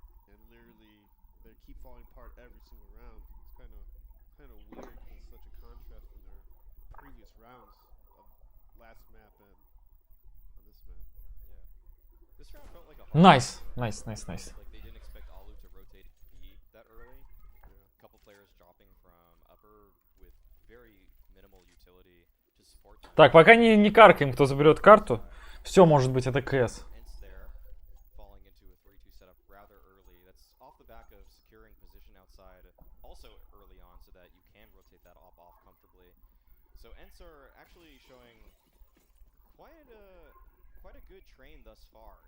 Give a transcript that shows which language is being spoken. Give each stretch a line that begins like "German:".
English: And literally, they keep falling apart every single round. It's kind of weird because it's such a contrast from their previous rounds of last map and on this map. Yeah. This round felt like a Nice. Like they didn't expect Alu to rotate B that early. A couple players dropping from upper with very minimal utility to support.
Russian: Так, пока не каркаем, кто заберет карту. Все может быть, это КС.
English: ENCE there, falling into a 3-2 setup rather early. That's off the back of securing position outside also early on so that you can rotate that off comfortably. So ENCE are actually showing quite a good train thus far.